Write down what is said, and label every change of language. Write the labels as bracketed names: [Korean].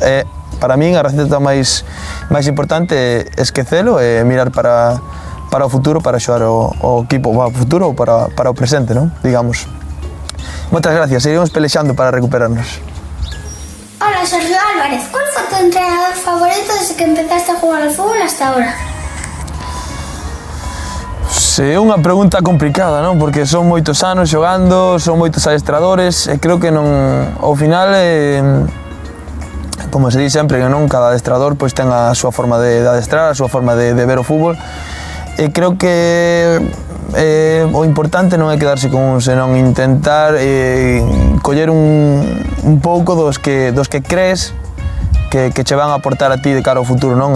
[Galician] E para min a receta máis importante é esquecelo e mirar para o futuro, para xogar o equipo para o futuro ou para o presente, non? Digamos. Moitas gracias, seguiremos pelexando para recuperarnos. [Spanish] Hola Sergio Álvarez, ¿cuál fue tu entrenador favorito desde que empezaste a jugar al fútbol hasta ahora? [Galician] É unha pregunta complicada, non? Porque son moitos anos xogando, son moitos adestradores, e creo que non, ao final, como se di sempre, non? Cada adestrador pois ten a súa forma de adestrar, a súa forma de ver o fútbol, e creo que o importante non é quedarse con un, senón intentar coller un pouco dos que crees que che van a aportar a ti de cara ao futuro, non?